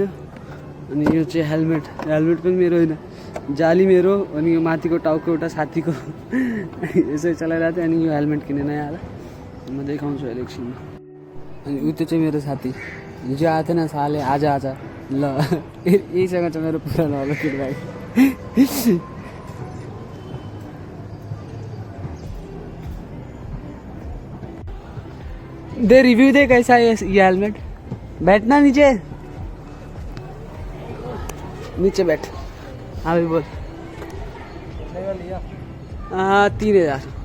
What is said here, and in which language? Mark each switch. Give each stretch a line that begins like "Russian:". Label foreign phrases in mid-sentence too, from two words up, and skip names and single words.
Nepali: अनि यो चाहिँ हेलमेट पनि मेरो होइन, जाली मेरो। अनि यो माथिको टाउको एउटा साथीको यसै चलाइरहेको थियो। अनि यो हेलमेट किने नयाँ आएर म देखाउँछु अहिले एकछिनमा। अनि ऊ त्यो चाहिँ मेरो साथी हिजो आएको थिएन साले, आज ल यहीसँग छ मेरो पुरानो वाला किट ब्याग।
Hindi: दे रिव्यू दे कैसा है ये हेलमेट। बैठना नीचे बैठ। हाँ भाई बोल। 3,000।